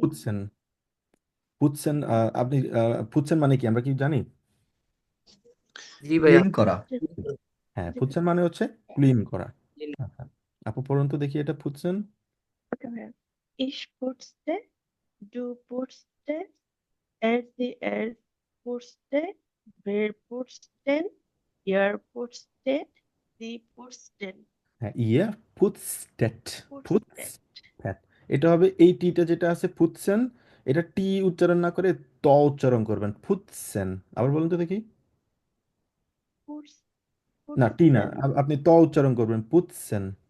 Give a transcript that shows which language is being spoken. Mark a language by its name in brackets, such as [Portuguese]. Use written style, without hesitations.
[Bangla] putzen, putzen, আপনি putzen মানে কি আমরা কি জানি? জি ভাইয়া। ক্লিন করা। জি হ্যাঁ, জি [German] putzen [Bangla] ভাইয়া। মানে হচ্ছে ক্লিন করা। আচ্ছা, আপু পড়ুন তো দেখি এটা, putzen। ওকে ভাইয়া। [German] Ich putzte, du putzte, sie putzte, wir putzten, ihr putztet, sie putzten. [Bangla] হ্যাঁ, ইয়ে পুটস্টেট, [German] Putztet. [Bangla] পুটস্টেট, এটা হবে এই টিটা যেটা আছে পুটসেন, এটা টি উচ্চারণ না করে ত উচ্চারণ করবেন, ফুটসেন। আবার বলুন তো দেখি। [German] Putz, [Bangla] না, টি না, [German] putzen, [Bangla] আপনি ত উচ্চারণ করবেন, পুটসেন।